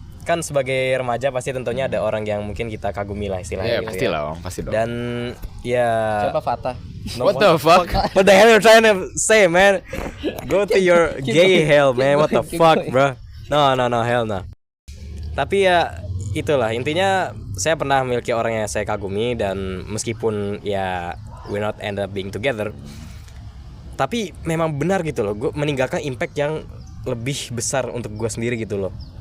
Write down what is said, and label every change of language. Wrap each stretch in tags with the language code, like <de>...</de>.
<id>kan sebagai remaja pasti tentunya ada orang yang mungkin kita kagumi lah istilahnya. gitu pasti ya. lah, pasti dong. Dan ya Siapa Fatah?</id> <en>What the fuck? What the hell you trying to say, man? Go to your gay hell, man. What the fuck, bro? No, hell no.</en> <id>Tapi ya itulah intinya, saya pernah memiliki orang yang saya kagumi, dan meskipun ya</id> <en>we not end up being together,</en> <id>tapi memang benar gitu loh, gue meninggalkan impact yang lebih besar untuk gue sendiri gitu loh.</id>